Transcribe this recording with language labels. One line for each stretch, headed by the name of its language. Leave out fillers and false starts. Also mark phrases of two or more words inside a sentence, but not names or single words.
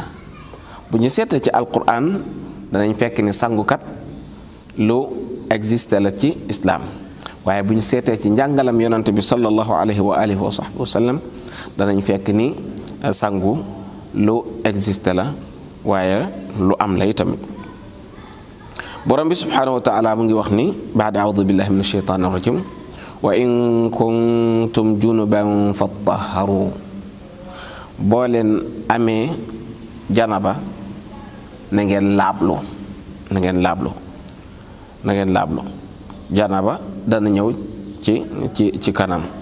Wolof: bu ñu seetee ci alquran danañ fekk ni sangukat lu existe la ci islaam, waaye bu ñu seetee ci njàngalam yonante bi
Arabic: صلى الله عليه وعلى آله وصحبه وسلم
Wolof: danañ fekk ni sangu lu existe la, waaye lu am la itamit. borom bi
Arabic: سبحانه وتعالى
Wolof: mu ngi wax ni
Arabic: بعد أعوذ بالله من الشيطان الرجيم وإن كنتم جنبا فاطهروا.
Wolof: boo leen amee janaba na ngeen laablu, na ngeen laablu, na ngeen laablu. janaba dana ñëw ci kanam.